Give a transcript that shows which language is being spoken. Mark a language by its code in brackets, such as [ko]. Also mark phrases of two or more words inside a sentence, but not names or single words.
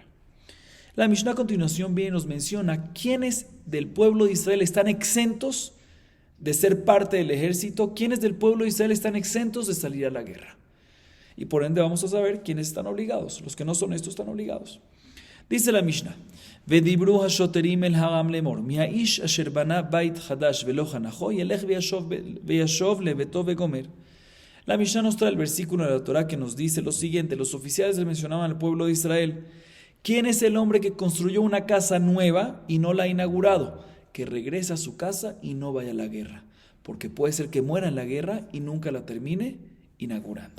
[es] La Mishnah a continuación viene y nos menciona quiénes del pueblo de Israel están exentos de ser parte del ejército, quiénes del pueblo de Israel están exentos de salir a la guerra. Y por ende vamos a saber quiénes están obligados. Los que no son estos están obligados. Dice la Mishnah: [he] ודברו השוטרים אל העם לאמר, מי האיש אשר בנה בית חדש ולא חנכו ילך וישב לביתו וגומר. [es] La Mishnah nos trae el versículo de la Torah que nos dice lo siguiente: los oficiales le mencionaban al pueblo de Israel, ¿quién es el hombre que construyó una casa nueva y no la ha inaugurado? Que regrese a su casa y no vaya a la guerra, porque puede ser que muera en la guerra y nunca la termine inaugurando.